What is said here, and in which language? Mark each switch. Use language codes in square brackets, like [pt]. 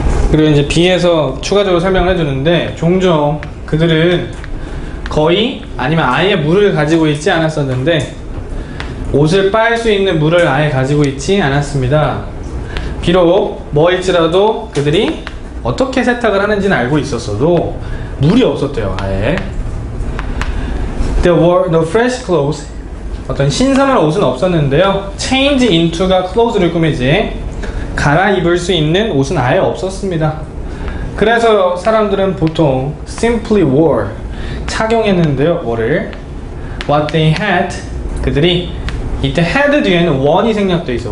[ko] 그리고 이제 B에서 추가적으로 설명을 해주는데 종종 그들은 거의 아니면 아예 물을 가지고 있지 않았었는데 옷을 빨 수 있는 물을 아예 가지고 있지 않았습니다. 비록 뭐일지라도 그들이 어떻게 세탁을 하는지는 알고 있었어도 물이 없었대요. 아예. [en] There were no fresh clothes. [ko] 어떤 신선한 옷은 없었는데요. Change into가 clothes를 꾸미지 갈아입을 수 있는 옷은 아예 없었습니다. 그래서 사람들은 보통 [en] simply wore [ko] 착용했는데요. 뭐를? [en] What they had [ko] 그들이 이때 had 뒤에는 one이 생략되어 있어.